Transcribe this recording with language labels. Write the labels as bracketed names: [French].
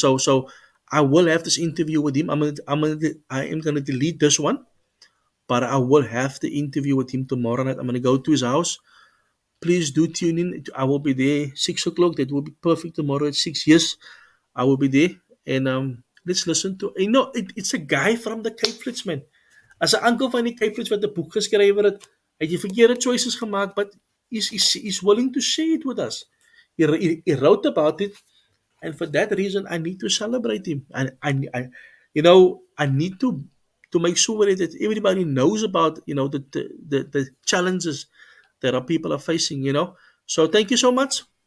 [English] So I will have this interview with him. I am gonna delete this one, but I will have the interview with him tomorrow night. I'm gonna go to his house. Please do tune in. I will be there 6 o'clock. That will be perfect tomorrow at 6. Yes, I will be there. And let's listen to. It's a guy from the Cape Flats, man. [Afrikaans] As 'n uncle van die Cape Flats wat 'n boek geskryf het, hy het die verkeerde choices gemaak, [English] but is willing to share it with us. He wrote about it, and for that reason, I need to celebrate him. And I need to make sure that everybody knows about the challenges that our people are facing. So thank you so much.